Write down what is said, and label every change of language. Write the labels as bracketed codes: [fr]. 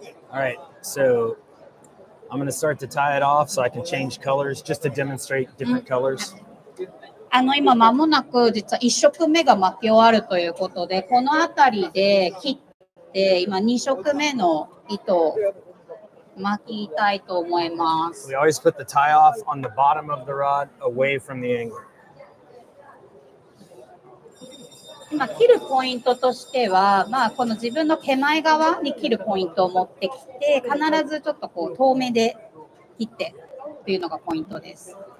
[en] All right, so I'm going to start to tie it off so I can change colors just to demonstrate different colors. [ja] 今間もなく実は1色目が巻き終わるということで、この辺りで切って今2色目の糸を巻きたいと思います。 [en] We always put the tie off on the bottom of the rod away from the angler. [ja] 今切るポイントとしては、この自分の手前側に切るポイントを持ってきて、必ずちょっとこう遠目で切ってっていうのがポイントです。